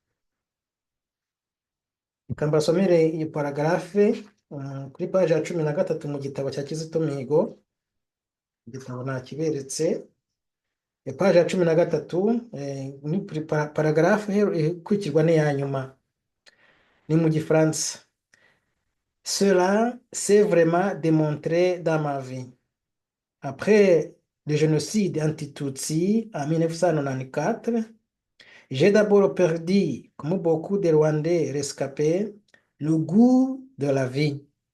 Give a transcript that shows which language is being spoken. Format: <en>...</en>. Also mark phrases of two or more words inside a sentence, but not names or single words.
<rw>Reka mbasomere iyi paragarafe kuri paji ya 13 mu gitabo cya Kizito Mihigo. Igitabo nakiberetse. Paji ya 13 ni paragarafe ikurikirwa n'iya nyuma, ni mu Gifaransa.</rw> <fr>Cela s'est vraiment démontré dans ma vie. Après le génocide anti-Tutsi en 1994, j'ai d'abord perdu, comme beaucoup de Rwandais rescapés, le goût de la vie.</fr>